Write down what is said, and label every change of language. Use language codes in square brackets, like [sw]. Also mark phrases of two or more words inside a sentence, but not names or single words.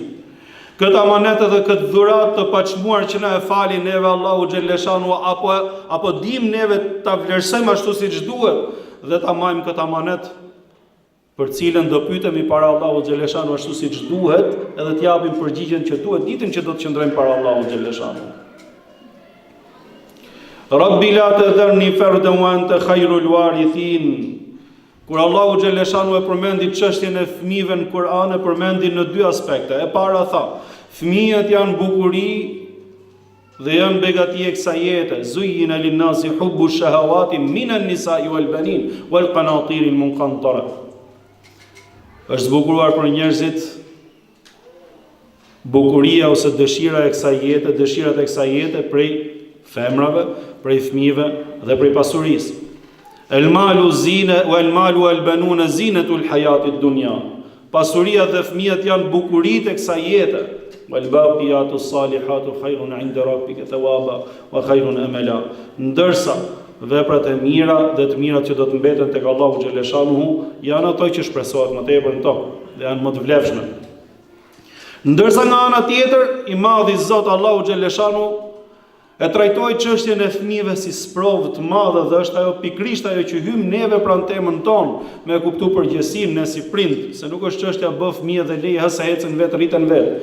[sq] Këtë amanet edhe këtë dhurat të paçmuar që na e fali neve Allahu xhaleshanu apo dim neve ta vlerësojmë ashtu siç duhet dhe ta marrim këtë amanet për cilën do pyetemi para Allahu xhaleshanu ashtu siç duhet, edhe të japim përgjigjen që duhet ditën që do të qëndrojmë para Allahu xhaleshanu. [ar] رب لا تذرني فردا وأنت خير الوارثين. [sq] Kur Allahu xhaleshanu e përmendi çështjen e fëmijëve në Kur'an, e përmendi në 2 aspekte. E para tha, fëmijët janë bukuri dhe janë begati e kësaj jete. [ar] زين للناس حب الشهوات من النساء والبنين والقناطير المقنطرة. [sq] Është zbukuruar për njerëzit bukuria ose dëshira e kësaj jete, dëshirat e kësaj jete prej femrave, prej fëmijëve dhe prej pasurisë. [ar] المال زينة والمال والبنون زينة الحياة الدنيا. [sq] Pasuria dhe fëmijët janë bukuritë e kësaj jete. [ar] والباقيات الصالحات خير عند ربك ثوابا وخير أملا. [sq] Ndërsa veprat e mira dhe të mirat që do të mbeten tek Allahu xhaleshanu janë ato që shpresohet më tepër në tokë dhe janë më të vlefshme. Ndërsa nga ana tjetër, i madhi Zot Allahu xhaleshanu e trajtoi çështjen e fëmijëve si sprovë të madhe dhe është ajo pikrisht ajo që hym neve pranë temën tonë me kuptu përgjegjësinë ne si prind, se nuk është çështja bë fëmijë dhe leje sa ecën vetë rriten vetë.